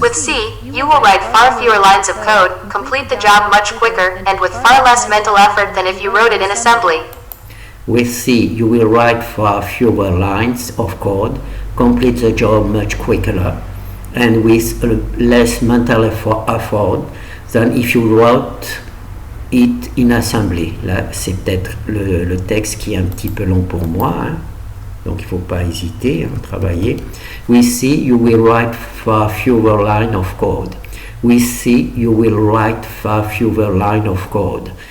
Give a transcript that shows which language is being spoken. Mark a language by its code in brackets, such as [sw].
[en] With C, you will write far fewer lines of code, complete the job much quicker, and with far less mental effort than if you wrote it in assembly. With C, you will write far fewer lines of code, complete the job much quicker, and with less mental effort than if you wrote it in assembly. [fr] Là, c'est peut-être le texte qui est un petit peu long pour moi, hein. Donc il ne faut pas hésiter à travailler. [en] With C, you will write far fewer lines of code. With C, you will write far fewer lines of code.